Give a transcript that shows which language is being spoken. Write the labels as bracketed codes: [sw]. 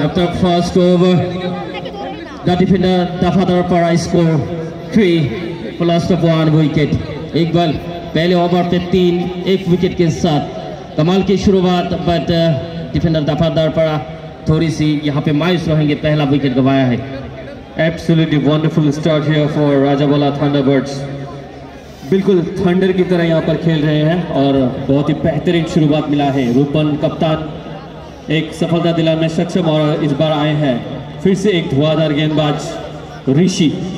[en] After first over, the defender Dafadar Para score 3 for loss of 1 wicket. [hi] एक ball पहले over पे 1 wicket के साथ कमाल की शुरुआत, बट डिफेंडर दफादार पड़ा थोड़ी सी यहाँ पे मायूस रहेंगे, पहला विकेट गवाया है। [en] Absolutely wonderful start here for Rajawala Thunderbirds. [hi] बिल्कुल थंडर की तरह यहाँ पर खेल रहे हैं और बहुत ही बेहतरीन शुरुआत मिला है। रूपन कप्तान एक सफलता दिलाने में सक्षम और इस बार आए हैं फिर से एक धुआंधार गेंदबाज ऋषि।